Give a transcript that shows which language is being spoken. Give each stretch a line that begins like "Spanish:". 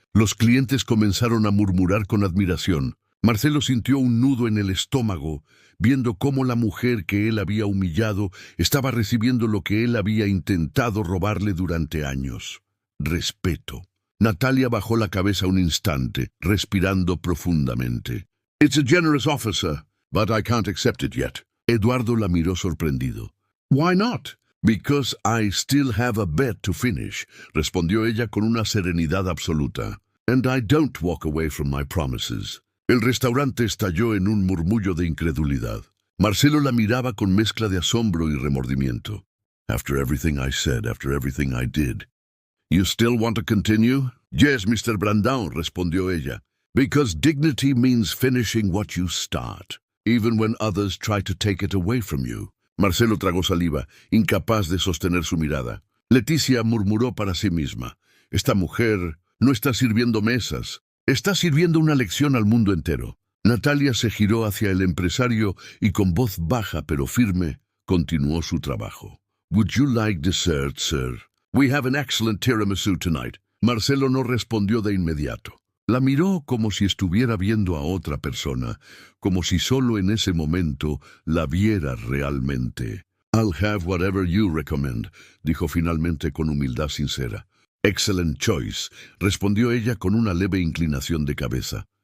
Spanish: Los clientes comenzaron a murmurar con admiración. Marcelo sintió un nudo en el estómago, viendo cómo la mujer que él había humillado estaba recibiendo lo que él había intentado robarle durante años: respeto. Natalia bajó la cabeza un instante, respirando profundamente.
English: «It's a generous offer, sir, but I can't accept it yet».
Spanish: Eduardo la miró sorprendido.
English: «Why not?» «Because I still have a bet to finish»,
Spanish: respondió ella con una serenidad absoluta.
English: «And I don't walk away from my promises».
Spanish: El restaurante estalló en un murmullo de incredulidad. Marcelo la miraba con mezcla de asombro y remordimiento.
English: «After everything I said, after everything I did. You still want to continue?» «Yes, Mr.
Spanish: Brandão», respondió ella.
English: «Because dignity means finishing what you start, even when others try to take it away from you».
Spanish: Marcelo tragó saliva, incapaz de sostener su mirada. Leticia murmuró para sí misma. «Esta mujer no está sirviendo mesas, está sirviendo una lección al mundo entero». Natalia se giró hacia el empresario y con voz baja pero firme continuó su trabajo.
English: «Would you like dessert, sir? We have an excellent tiramisu tonight».
Spanish: Marcelo no respondió de inmediato. La miró como si estuviera viendo a otra persona, como si solo en ese momento la viera realmente.
English: «I'll have whatever you recommend»,
Spanish: dijo finalmente con humildad sincera.
English: «Excellent choice»,
Spanish: respondió ella con una leve inclinación de cabeza.